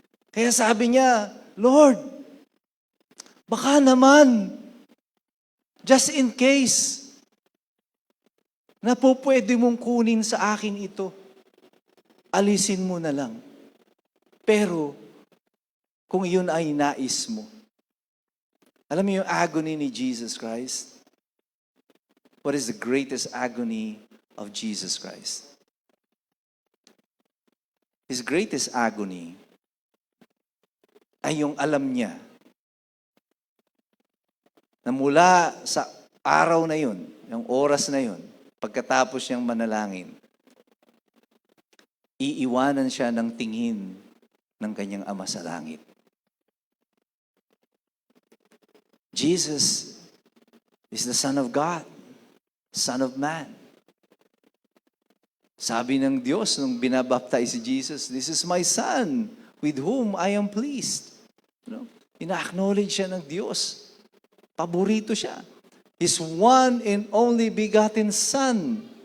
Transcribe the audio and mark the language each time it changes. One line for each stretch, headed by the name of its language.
Filipino: Kaya sabi niya, Lord, baka naman,
English: just in case,
Filipino: na po pwede mong kunin sa akin ito, alisin mo na lang. Pero, kung yun ay nais mo. Alam mo yung agony ni Jesus Christ?
English: What is the greatest agony of Jesus Christ? His greatest agony
Filipino: ay yung alam niya na mula sa araw na yun, yung oras na yun, pagkatapos niyang manalangin, iiwanan siya ng tingin ng kanyang Ama sa langit.
English: Jesus is the Son of God, Son of Man.
Filipino: Sabi ng Diyos nung binabaptize si Jesus,
English: "This is my Son, with whom I am pleased."
Filipino: Ina-acknowledge siya ng Diyos. Paborito siya.
English: His one and only begotten Son.